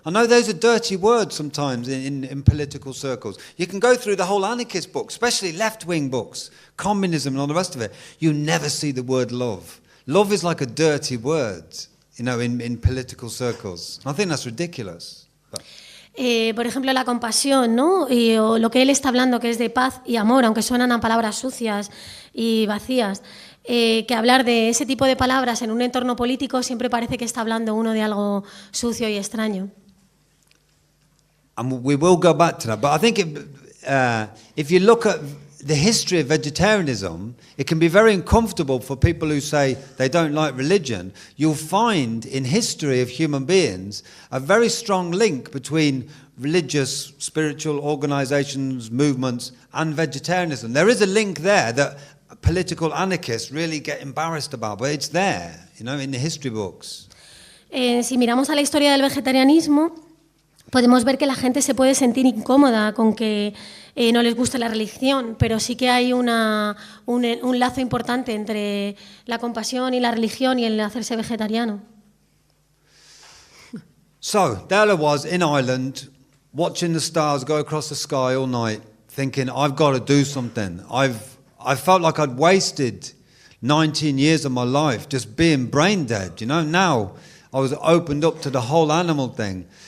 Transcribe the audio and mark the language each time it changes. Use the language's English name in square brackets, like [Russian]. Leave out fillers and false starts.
[English] I know those are dirty words sometimes in political circles. You can go through the whole anarchist books, especially left-wing books, communism and all the rest of it. You never see the word love. Love is like a dirty word, in political circles. I think that's ridiculous. [Spanish] Por ejemplo, la compasión, ¿no? O lo que él está hablando, que es de paz y amor, aunque suenan a palabras sucias y vacías. Que hablar de ese tipo de palabras en un entorno político siempre parece que está hablando uno de algo sucio y extraño. [English] And we will go back to that, but I think if you look at the history of vegetarianism, it can be very uncomfortable for people who say they don't like religion. You'll find in history of human beings a very strong link between religious, spiritual organizations, movements, and vegetarianism. There is a link there that political anarchists really get embarrassed about, but it's there, in the history books. [Spanish] Si miramos a la historia del vegetarianismo, podemos ver que la gente se puede sentir incómoda con que no les guste la religión, pero sí que hay un lazo importante entre la compasión y la religión y el hacerse vegetariano. [English] So, there I was in Ireland, watching the stars go across the sky all night, thinking, I've got to do something. I felt like I'd wasted 19 years of my life just being brain dead, you know. Now I was opened up to the whole animal thing.